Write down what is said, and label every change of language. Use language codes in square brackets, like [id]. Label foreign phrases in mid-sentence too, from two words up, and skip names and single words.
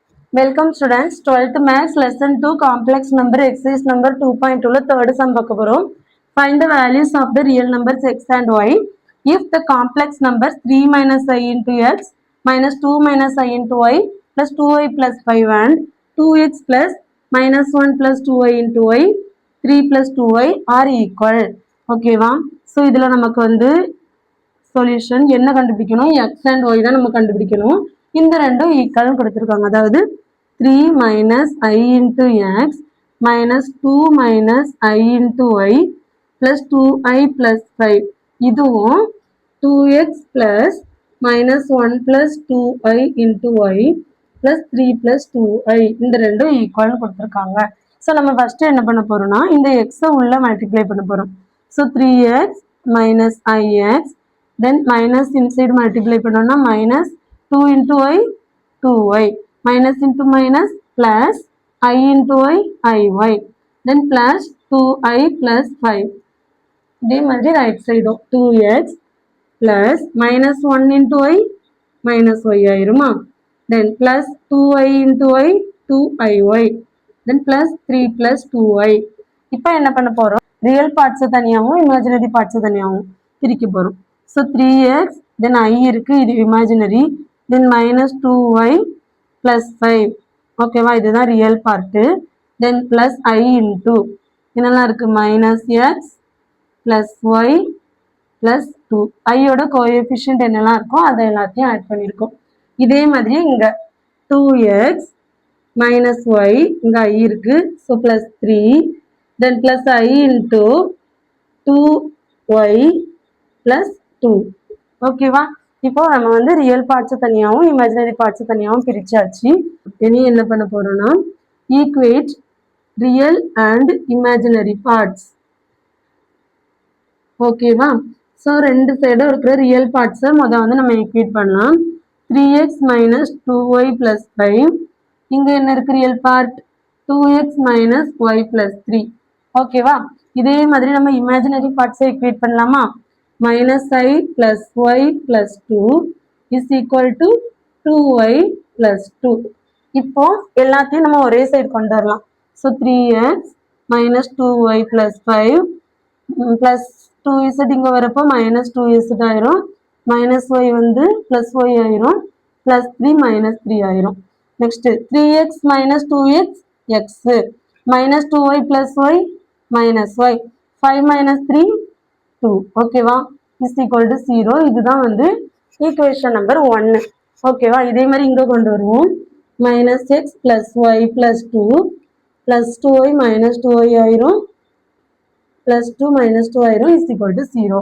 [en] Welcome students, 12th Maths Lesson 2 Complex Number Exercise number 2.2 third sum [ta] பார்க்க போறோம். [en] Find the values of the real numbers x and y if the complex numbers 3 minus I into x minus 2 minus I into y plus 2y plus 5 and 2x plus minus 1 plus 2y into y 3 plus 2y are equal. [ta] ஓகேவா? ஸோ இதில் நமக்கு வந்து சொல்யூஷன் என்ன கண்டுபிடிக்கணும், [en] x and y [ta] தான் நம்ம கண்டுபிடிக்கணும். இந்த ரெண்டும் ஈக்குவல் கொடுத்துருக்காங்க. அதாவது [en] 3 minus i into x minus 2 minus i into y plus 2i plus 5, இதுவும் 2x plus minus 1 plus 2i into y plus 3 plus 2i [ta] இந்த ரெண்டும் ஈக்குவல்னு கொடுத்துருக்காங்க. ஸோ நம்ம ஃபர்ஸ்ட் என்ன பண்ண போறோம்னா இந்த எக்ஸை உள்ள மல்டிப்ளை பண்ண போறோம். [en] ஸோ 3x மைனஸ் ix, then minus inside multiply பண்ணோம்னா minus 2 into y 2y, minus into minus plus I into y iy, then plus 2i plus 5. [ta] இதே மாதிரி [en] right side 2x plus minus 1 into y minus y ஆயிருமா, then plus 2i into y 2iy, then plus 3 plus 2y. [ta] இப்போ என்ன பண்ண போறோம், [en] real parts [ta] தனியாகவும் [en] imaginary parts [ta] தனியாகவும் பிரிக்க போறோம். [en] So 3x, then I [ta] இருக்கு, இது [en] imaginary, then minus 2y plus 5. [ta] ஓகேவா, இதுதான் [en] real part. then plus I into [ta] என்னெல்லாம் இருக்கு, [en] minus x plus y plus 2. [ta] ஐயோட கோஎஃபிஷியன்ட் என்னெல்லாம் இருக்கோ அதை எல்லாத்தையும் ஆட் பண்ணியிருக்கோம். இதே மாதிரி இங்க [en] 2x minus y, [ta] இங்க I இருக்கு, [en] so plus 3, then plus I into 2y plus 2. [ta] ஓகேவா, இப்போ நம்ம வந்து [en] real parts [ta] தனியாகவும் [en] imaginary parts [ta] தனியாகவும் பிரிச்சாச்சு. இனி என்ன பண்ண போறோம்னா [en] equate real and imaginary parts. [ta] ஓகேவா, ஸோ ரெண்டு சைடும் இருக்கிற [en] real parts [ta] முதல் வந்து நம்ம ஈக்குவேட் பண்ணலாம். [en] 3x minus 2y plus 5, [ta] இங்கே என்ன இருக்கு [en] real part 2x minus y plus 3. [ta] ஓகேவா, இதே மாதிரி நம்ம [en] imaginary parts [ta] ஈக்குவேட் பண்ணலாமா. [en] minus I plus y plus 2 is equal to 2y plus 2. [ta] இப்போ எல்லாத்தையும் நம்ம ஒரே சைடு கொண்டு வரலாம். [en] ஸோ 3x minus 2y plus 5 plus 2z [ta] இங்கே வரப்போ [en] minus 2z ஆயிரும், minus y வந்து plus y ஆயிரும், plus 3 minus 3 ஆயிரும். நெக்ஸ்ட் 3x minus 2x x minus 2y plus y minus y 5 minus 3 2. ஓகேவா, is equal to 0. [ta] இதுதான் வந்து [en] equation number 1. [ta] ஓகேவா, இதே மாதிரி இங்கே கொண்டு வருவோம். [en] minus x plus y plus 2 plus 2y minus 2y ஆயிரும், plus 2 minus 2 ஆயிரும், is equal to 0.